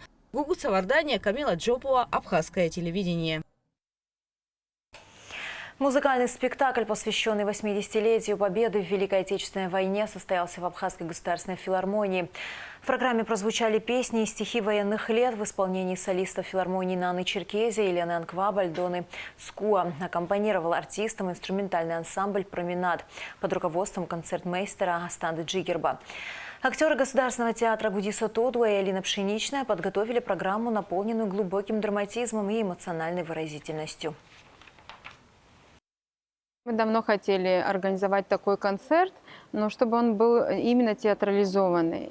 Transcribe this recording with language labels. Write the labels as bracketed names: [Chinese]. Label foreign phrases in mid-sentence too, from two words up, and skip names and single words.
[Russian] Гугут Савардания, Камила Джопова, Абхазское телевидение. Музыкальный спектакль, посвященный 80-летию Победы в Великой Отечественной войне, состоялся в Абхазской государственной филармонии. В программе прозвучали песни и стихи военных лет в исполнении солистов филармонии Наны Черкезия, Елены Анкваб, Альдоны Скуа. Аккомпанировал артистам инструментальный ансамбль «Променад» под руководством концертмейстера Астанды Джигерба. Актеры Государственного театра Гудиса Тодуа и Алина Пшеничная подготовили программу, наполненную глубоким драматизмом и эмоциональной выразительностью. Мы давно хотели организовать такой концерт, но чтобы он был именно театрализованный.